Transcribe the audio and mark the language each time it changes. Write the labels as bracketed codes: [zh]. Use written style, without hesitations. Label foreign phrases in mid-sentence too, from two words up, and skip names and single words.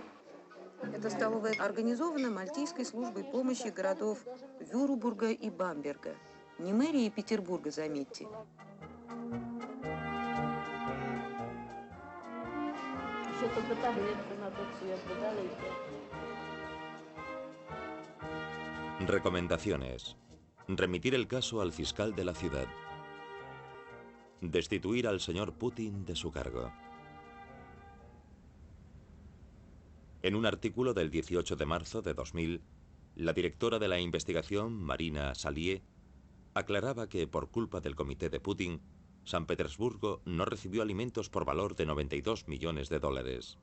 [ru] Эта столовая организована Мальтийской службой помощи городов Вюрбурга и Бамберга. Не мэрии Петербурга, заметьте. Еще только таблетку на тот свет дали и все. [es] Recomendaciones. Remitir el caso al fiscal de la ciudad. Destituir al señor Putin de su cargo. En un artículo del 18 de marzo de 2000, la directora de la investigación, Marina Salié, aclaraba que por culpa del comité de Putin, San Petersburgo no recibió alimentos por valor de 92 millones de dólares.